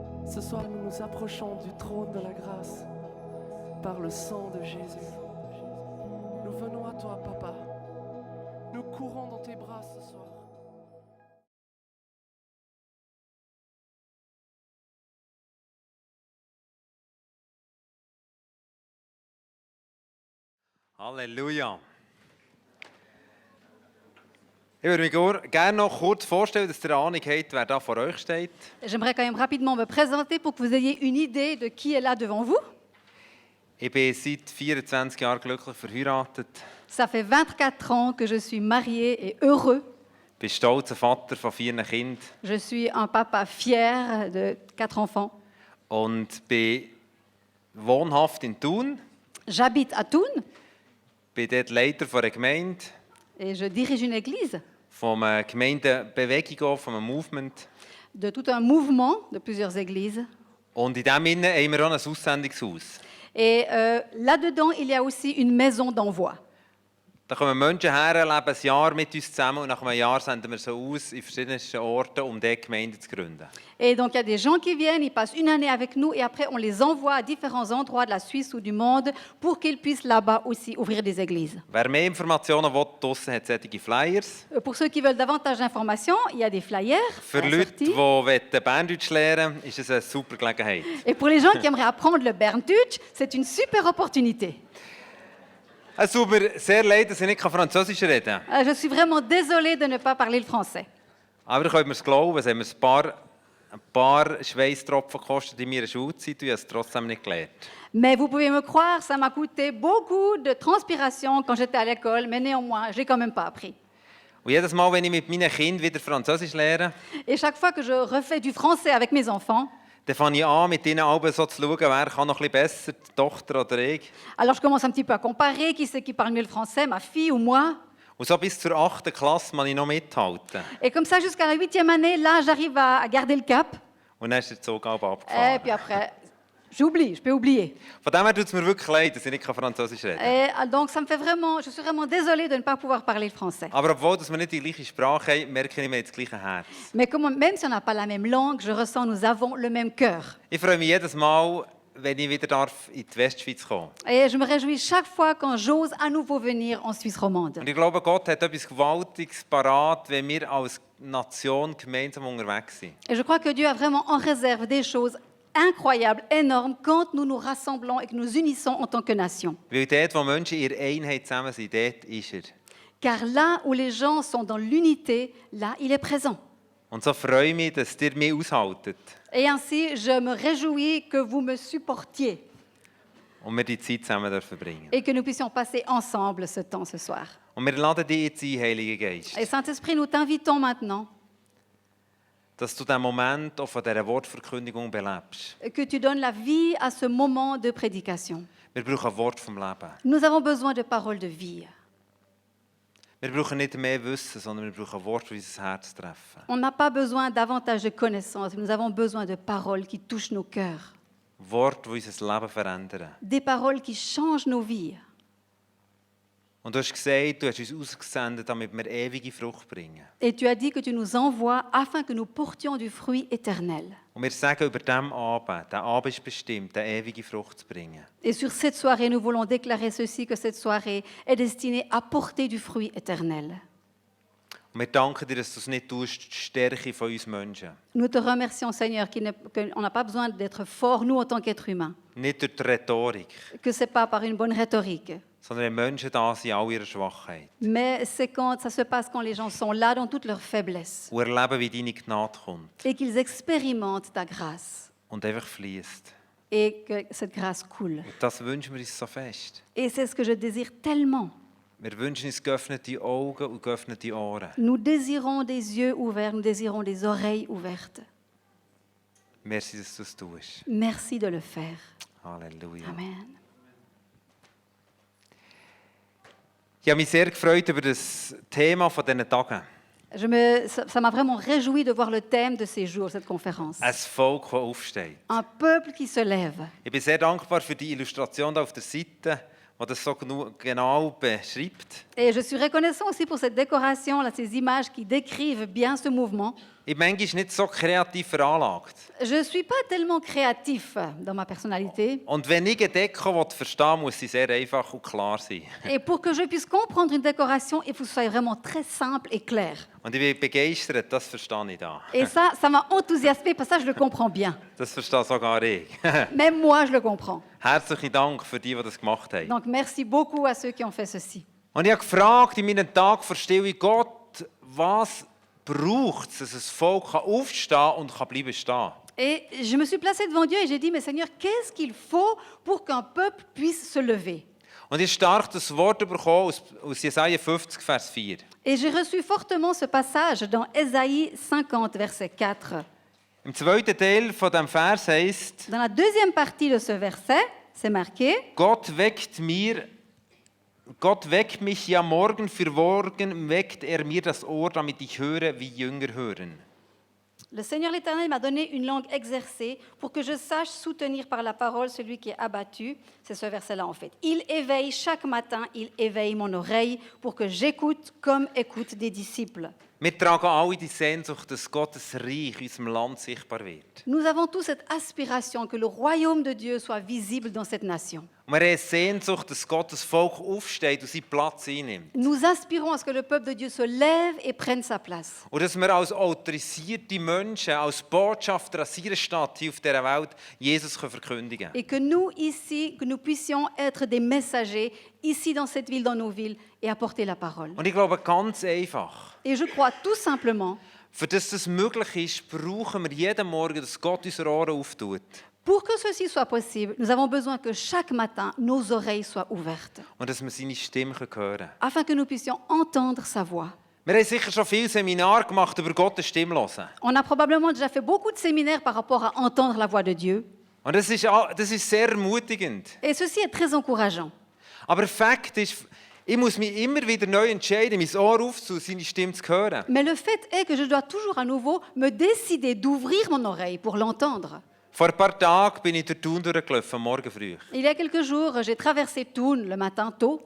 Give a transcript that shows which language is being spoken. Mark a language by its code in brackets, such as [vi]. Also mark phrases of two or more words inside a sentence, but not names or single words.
[fr] Ce soir, nous nous approchons du trône de la grâce par le sang de Jésus. Nous venons à toi, Papa. Nous courons dans tes bras ce soir. Halleluja. [de] Ich würde mich gerne noch kurz vorstellen, dass ihr eine Ahnung habt, wer da vor euch steht. [fr] J'aimerais quand même rapidement me présenter pour que vous ayez une idée de qui est là devant vous. [de] Ich bin seit 24 Jahren glücklich verheiratet. [fr] Ça fait 24 ans que je suis mariée et heureux. [de] Ich bin stolzer Vater von 4 Kindern [fr] Je suis un papa fier de 4 enfants. [de] und bin wohnhaft in Thun. [fr] J'habite à Thun [de] Bin dort Leiter von einer Gemeinde, [fr] et je dirige une église [de] von einer Gemeindebewegung, von einem Movement. [fr] de tout un mouvement de plusieurs églises. [de] Und in diesem Sinne haben wir auch ein Aussendungshaus. [fr] Et là-dedans, il y a aussi une maison d'envoi. [de] Da kommen Menschen her, leben ein Jahr mit uns zusammen und nach einem Jahr senden wir sie aus in verschiedensten Orten, um dort Gemeinden zu gründen. [fr] Et donc, il y a des gens qui viennent, ils passent une année avec nous et après, on les envoie à différents endroits de la Suisse ou du monde pour qu'ils puissent là-bas aussi ouvrir des églises. [de] Wer mehr Informationen will, draussen hat solche Flyers. [fr] Pour ceux qui veulent davantage d'informations, il y a des flyers [de] Für [fr] à la [de] Leute, die [fr] sortie. [de] Berndeutsch lernen wollen, ist es eine super Gelegenheit. [fr] Et pour les gens qui aimeraient apprendre le Berndeutsch, c'est une super opportunité. [de] Es tut mir sehr leid, dass ich nicht Französisch reden kann. [fr] Je suis vraiment désolée de ne pas parler le français. [de] Aber ich könnte mir es glauben, es haben mir ein paar Schweißtropfen gekostet in meiner Schulzeit und ich habe es trotzdem nicht gelernt. [fr] Mais vous pouvez me croire, ça m'a coûté beaucoup de transpiration quand j'étais à l'école, mais néanmoins, j'ai quand même pas appris. [de] Und jedes Mal, wenn ich mit meinen Kindern wieder Französisch lerne, [fr] Et chaque fois que je refais du français avec mes enfants, [de] dann fange ich an, mit ihnen alle so zu schauen, wer kann noch ein bisschen besser, die Tochter oder ich. [fr] alors je commence un petit peu à comparer qui c'est qui parle mieux le français, ma fille ou moi. [de] Und so bis zur 8. Klasse muss ich noch mithalten. [fr] Et comme ça, jusqu'à la 8e année, là, j'arrive à garder le cap. [de] Und dann ist der Zug halb [fr] Et [de] abgefahren. [fr] puis après, j'oublie, je peux oublier. [de] Von dem her tut es mir wirklich leid, dass ich nicht Französisch reden kann. [fr] Et donc, ça me fait vraiment, je suis vraiment désolée de ne pas pouvoir parler le français. [de] Aber obwohl dass wir nicht die gleiche Sprache haben, merke ich, wir haben das gleiche Herz. [fr] Mais même si on n'a pas la même langue, je ressens nous avons le même cœur. [de] Ich freue mich jedes Mal, wenn ich wieder in die Westschweiz kommen darf. [fr] Et je me réjouis chaque fois quand j'ose à nouveau venir en Suisse romande. [de] Und ich glaube, Gott hat etwas Gewaltiges parat, wenn wir als Nation gemeinsam unterwegs sind. [fr] Et je crois que Dieu a vraiment en réserve des choses incroyables, énormes, quand nous nous rassemblons et que nous unissons en tant que nation. [de] Weil dort, wo Menschen in ihrer Einheit zusammen sind, dort ist er. [fr] Car là où les gens sont dans l'unité, là, il est présent. [de] Und so freue ich mich, dass ihr mich aushaltet [fr] Et ainsi, je me réjouis que vous me supportiez [de] und wir die Zeit zusammen verbringen dürfen. [fr] et que nous puissions passer ensemble ce temps ce soir. [de] Und wir laden dich jetzt ein, Heiliger Geist, [fr] Et Saint-Esprit, nous t'invitons maintenant [de] dass du diesen Moment auch von dieser Wortverkündigung belebst. [fr] que tu donnes la vie à ce moment de prédication. [de] Wir brauchen ein Wort vom Leben. [fr] Nous avons besoin de paroles de vie. [de] Wir brauchen nicht mehr Wissen, sondern wir brauchen ein Wort, das unser Herz treffen. [fr] On n'a pas besoin davantage de connaissances, nous avons besoin de paroles qui touchent nos cœurs, [de] Wort, das unser Leben verändern. [fr] des paroles qui changent nos vies. [de] Und du hast gesagt, du hast uns ausgesendet, damit wir ewige Frucht bringen. [fr] Et tu as dit que tu nous envoies afin que nous portions du fruit éternel. [de] Und wir sagen über diesem Abend, der Abend ist bestimmt, eine ewige Frucht zu bringen. [fr] Et sur cette soirée, nous voulons déclarer ceci, que cette soirée est destinée à porter du fruit éternel. [de] Und wir danken dir, dass du es nicht tust, die Stärke von uns Menschen. [fr] Nous te remercions, Seigneur, qu'on n'a pas besoin d'être forts, nous, en tant qu'êtres humains, [de] Nicht durch die Rhetorik, [fr] que ce n'est pas par une bonne rhétorique, [de] sondern wenn Menschen da sind, in all ihrer Schwachheit. [fr] mais c'est quand ça se passe quand les gens sont là dans toute leur faiblesse [de] Und erleben, wie deine Gnade kommt [fr] et qu'ils expérimentent ta grâce [de] und einfach fließt. [fr] et que cette grâce coule. [de] Und das wünschen wir uns so fest. [fr] Et c'est ce que je désire tellement. [de] Wir wünschen uns geöffnete Augen und geöffnete Ohren. [fr] Nous désirons des yeux ouverts, nous désirons des oreilles ouvertes. [de] Merci, dass du es tust. [fr] Merci de le faire. Halleluja. Amen. [de] Ich habe mich sehr gefreut über das Thema von diesen Tagen. [fr] Ça m'a vraiment réjoui de voir le thème de ces jours, cette conférence. [de] Ein Volk, das aufsteht. [fr] Un peuple qui se lève. [de] Ich bin sehr dankbar für die Illustration da auf der Seite, die das so genau beschreibt. [fr] Et je suis reconnaissant aussi pour cette décoration, là, ces images qui décrivent bien ce mouvement. [de] Ich bin manchmal nicht so kreativ veranlagt. [fr] Je ne suis pas tellement créatif dans ma personnalité. [de] Und wenn ich eine Deko verstehen will, muss sie sehr einfach und klar sein. [fr] Et pour que je puisse comprendre une décoration, il faut que ce soit vraiment très simple et clair. [de] Und ich bin begeistert, das verstehe ich da. [fr] Et ça m'a enthousiasmé, parce que ça, je le comprends bien. [de] Das verstehe sogar ich. [fr] Même moi, je le comprends. [de] Herzlichen Dank für die das gemacht haben. [fr] Donc, merci beaucoup à ceux qui ont fait ceci. [de] Und ich habe gefragt in meinen Tag vor Stille, Gott, was braucht es, dass ein Volk aufstehen und bleiben stehen? [fr] Et je me suis placée devant Dieu et j'ai dit, mais Seigneur, qu'est-ce qu'il faut pour qu'un peuple puisse se lever? [de] Und ich habe stark das Wort bekommen aus Jesaja 50, Vers 4. [fr] Et j'ai reçu fortement ce passage dans Ésaïe 50, verset 4. [de] Im zweiten Teil von diesem Vers heisst, [fr] Dans la deuxième partie de ce verset, c'est marqué, [de] Gott weckt mich ja morgen für morgen, weckt mir das Ohr, damit ich höre, wie Jünger hören. [fr] le Seigneur l'Éternel m'a donné une langue exercée pour que je sache soutenir par la parole celui qui est abattu. C'est ce verset-là en fait. Il éveille chaque matin, il éveille mon oreille pour que j'écoute comme écoutent des disciples. [de] Wir tragen alle die Sehnsucht, dass Gottes Reich in unserem Land sichtbar wird. [fr] Nous avons tous cette aspiration que le royaume de Dieu soit visible dans cette nation. [de] Und wir haben Sehnsucht, dass Gottes Volk aufsteht und seinen Platz einnimmt. [fr] Nous aspirons à ce que le peuple de Dieu se lève et prenne sa place. [de] Und dass wir als autorisierte Menschen, als Botschafter an seiner Stadt hier auf dieser Welt Jesus verkündigen können. [fr] Et que nous ici, que nous puissions être des messagers ici dans cette ville, dans nos villes, et apporter la parole. [de] Und ich glaube, ganz einfach, [fr] Et je crois tout simplement, [de] für das das möglich ist, brauchen wir jeden Morgen, dass Gott unsere Ohren auftut. [fr] pour que ceci soit possible, nous avons besoin que chaque matin, nos oreilles soient ouvertes, [de] Und dass wir seine Stimme hören können. [fr] afin que nous puissions entendre sa voix. [de] Wir haben sicher schon viele Seminare gemacht über Gottes Stimme hören. [fr] On a probablement déjà fait beaucoup de séminaires par rapport à entendre la voix de Dieu. [de] Und das ist sehr ermutigend. [fr] Et ceci est très encourageant. [de] Aber Fakt ist, ich muss mich immer wieder neu entscheiden, mein Ohr aufzutun, seine Stimme zu hören. [fr] Mais le fait est que je dois toujours à nouveau me décider d'ouvrir mon oreille pour l'entendre. [de] Vor ein paar Tagen bin ich durch Thun durchgelaufen, am Morgen früh. [fr] Il y a quelques jours, j'ai traversé Thun le matin tôt.